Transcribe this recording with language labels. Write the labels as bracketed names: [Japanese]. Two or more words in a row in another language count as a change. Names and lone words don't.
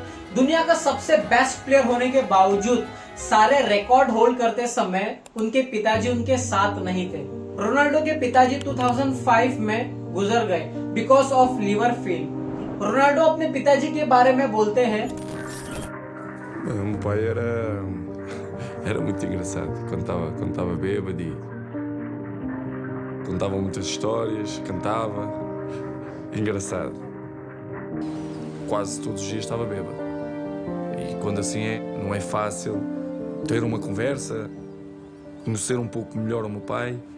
[Hindi] दुनिया का सबसे [English] best player [Hindi] होने के बावजूद सारे रिकॉर्ड होल्ड करते समय उनके पिताजी उनके साथ नहीं थे। रोनाल्डो के पिताजी 2005 में गुजर गए [English] because of liver fail. [Hindi] रोनाल्डो अपने पिताजी के बारे में बोलते हैं, [Portuguese] Meu pai era muito engraçado, contava bêbado e contava muitas histórias, cantava, engraçado. Quase todos os dias estava bêbado. E quando assim não é fácil ter uma conversa, conhecer um pouco melhor o meu pai.